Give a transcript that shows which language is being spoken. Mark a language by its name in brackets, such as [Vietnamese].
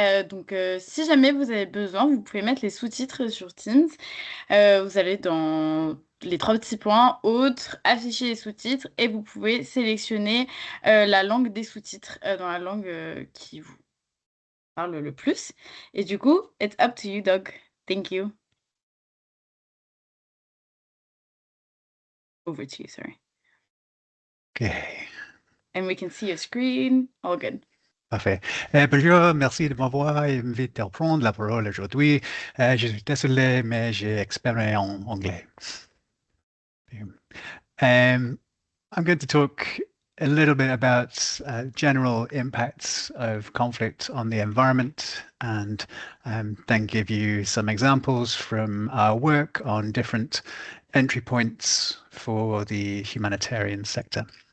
[French] Donc, si jamais vous avez besoin, vous pouvez mettre les sous-titres sur Teams. Vous allez dans les 3 petits points, autres, afficher les sous-titres et vous pouvez sélectionner la langue des sous-titres dans la langue qui vous parle le plus. Et du coup, [English] it's up to you, Doug. Thank you. Over to you, sorry. Okay. And we can see your screen. All good. [French] Parfait. Bonjour, merci de m'avoir invité à prendre la parole aujourd'hui. Je suis désolé, mais j'ai expérimenté en anglais. [English] I'm going to talk a little bit about general impacts of conflict on the environment, and then give you some examples from our work on different entry points for the humanitarian sector.